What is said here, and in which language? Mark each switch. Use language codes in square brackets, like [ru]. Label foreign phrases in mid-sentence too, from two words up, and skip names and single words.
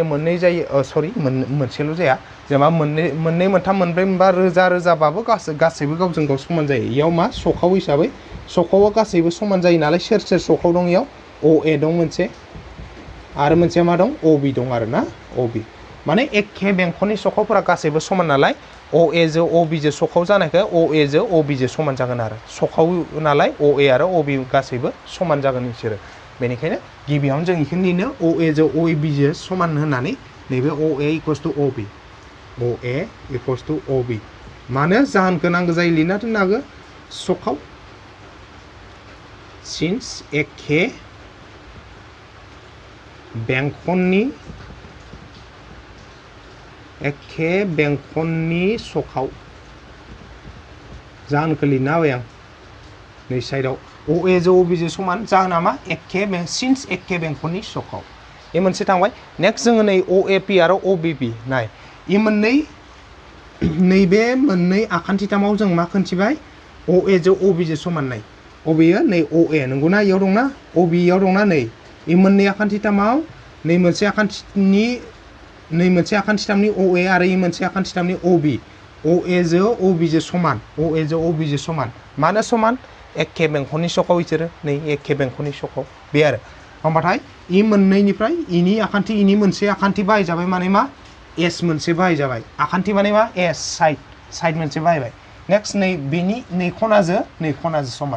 [brx] मोननै जायो सरि मोनसेल' जाया जेनेबा मोननै मोनथाम मोनब्रै मोनबा रोजा रोजाबाबो गासैबो गावजों गाव समान जायो इयाव मा सखाव हिसाबै सखावा गासैबो समान जायो नालाय सोर सखाव दं इयाव OA दं मोनसे आरो मोनसे मा दं OB दं आरो ना OB माने एखे बेंखननि सखावफोरा गासैबो समान नालाय OA जो OB जो सखाव जानायखाय OA जो OB जो समान जागोन आरो सखाव नालाय OA आरो OB गासैबो समान जागोन बिसोरो बेनिखायनो गिबियावनो जों इखौ लिरनो OA जो OB जो समान होननानै नैबे OA [en] equals to [brx] OB OA [en] equals to [brx] OB मानो जाहोनखौ नांगौ जायो लिरना दोननो हागौ सखाव सिन्स एखे बेंखननि सखाव जाहोनखौ लिरना होबाय आं नै साइडआव OA जो OB जो समान जाहोना मा सिन्स एखे बेंखननि सखाव ए मोनसे थांबाय नेक्स्ट जोङो नै OAP आरो OBP नाय इ मोननै नैबे मोननै आखान्थिथामाव जों मा खोन्थिबाय OA जो OB जो समान नाय अबेयो नै OA नंगौना इयाव दंना OB इयाव दंना नै इ मोननै आखान्थिथामाव नै मोनसे आखान्थिथामनि OA आरो इ मोनसे आखान्थिथामनि OB OA जो OB जो समान OA जो OB जो समान मानो समान एखे बेंखननि सखाव बिसोरो नै एखे बेंखननि सखाव बे आरो होमबाथाय इ मोननैनिफ्राय इनि आखान्थि इनि मोनसे आखान्थि बाहायजाबाय माने मा S मोनसे बाहायजाबाय आखान्थि माने मा S साइड मोनसे बाहायबाय नेक्स्ट नै बेनि नै खनाजों समान